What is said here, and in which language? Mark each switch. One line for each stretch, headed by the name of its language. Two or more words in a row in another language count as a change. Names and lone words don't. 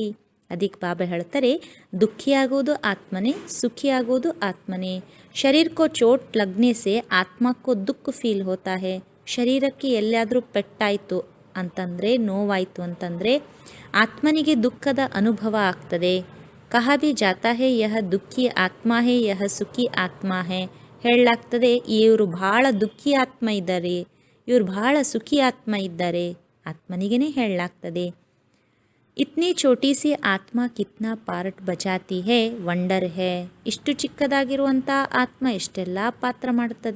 Kannada: ಅದಕ್ಕೆ ಬಾಬಾ ಹೇಳ್ತಾರೆ, ದುಃಖಿಯಾಗೋದು ಆತ್ಮನೇ, ಸುಖಿಯಾಗೋದು ಆತ್ಮನೇ.
Hindi: शरीर को चोट लगने से आत्मा को दुःख फील होता है.
Kannada: ಶರೀರಕ್ಕೆ ಎಲ್ಲಾದರೂ ಪೆಟ್ಟಾಯಿತು ಅಂತಂದರೆ, ನೋವಾಯಿತು ಅಂತಂದರೆ ಆತ್ಮನಿಗೆ ದುಃಖದ ಅನುಭವ ಆಗ್ತದೆ.
Hindi: कहा भी जाता है यह दुःखी आत्मा है यह सुखी आत्मा है ಯಹ ಸುಖಿ ಆತ್ಮ ಹೇ.
Kannada: ಹೇಳಲಾಗ್ತದೆ, ಇವರು ಭಾಳ ದುಃಖಿ ಆತ್ಮ ಇದ್ದಾರೆ, ಇವರು ಭಾಳ ಸುಖಿ ಆತ್ಮ ಇದ್ದಾರೆ. ಆತ್ಮನಿಗೇ ಹೇಳಲಾಗ್ತದೆ.
Hindi: इतनी छोटी सी आत्मा कितना पार्ट बजाती है वंडर है.
Kannada: ಇಷ್ಟು ಚಿಕ್ಕದಾಗಿರುವಂಥ ಆತ್ಮ ಎಷ್ಟೆಲ್ಲ ಪಾತ್ರ ಮಾಡ್ತದೆ.